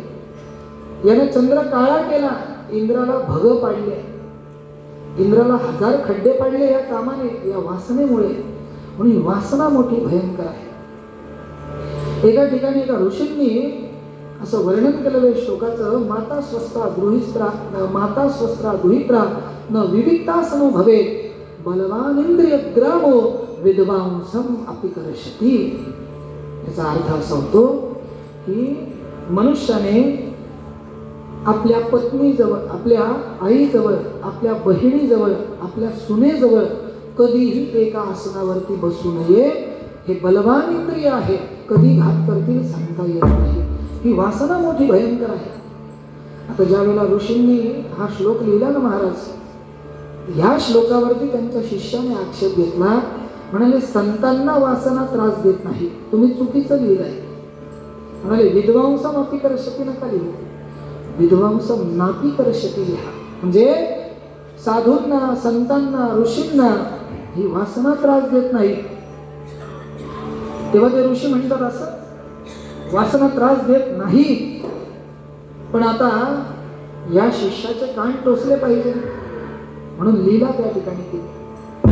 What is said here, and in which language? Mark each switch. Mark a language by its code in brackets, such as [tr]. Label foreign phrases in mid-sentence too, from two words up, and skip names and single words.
[mr] याने चंद्र काळा केला, इंद्राला भग पाडले, इंद्राला 1000 खड्डे पाडले या कामाने, या वासनेमुळे. म्हणून वासना मोठी भयंकर आहे. एका ठिकाणी एका ऋषींनी असं वर्णन केलेलं श्लोकाचं, [sa] माता स्वस्त्रा गृहीत्रा न विविक्ता समो भवे बलवान इंद्रिय ग्रामो विद्वांसम अपि करशती. [mr] याचा अर्थ असा होतो की मनुष्याने आपल्या पत्नीजवळ, आपल्या आईजवळ, आपल्या बहिणीजवळ, आपल्या सुनेजवळ कधीही एका आसनावरती बसू नये. हे बलवान इंद्रिय आहे, कधी घात करतील सांगता येत नाही. ही वासना मोठी भयंकर आहे. आता ज्या वेळेला ऋषींनी हा श्लोक लिहिला ना महाराज, ह्या श्लोकावरती त्यांच्या शिष्याने आक्षेप घेतला. म्हणाले संतांना वासना त्रास देत नाही, तुम्ही चुकीचं लिहिलंय. म्हणाले [sa] विद्वांसम अपि करशती [mr] नका लिहू, [sa] विद्वांसम नापि करशती [mr] लिहा. म्हणजे साधूंना, संतांना, ऋषींना ही वासना त्रास देत नाही. तेव्हा ते ऋषी म्हणतात असं वासना त्रास देत नाही. पण आता या शिष्याचे कान टोचले पाहिजे म्हणून लीला त्या ठिकाणी केली.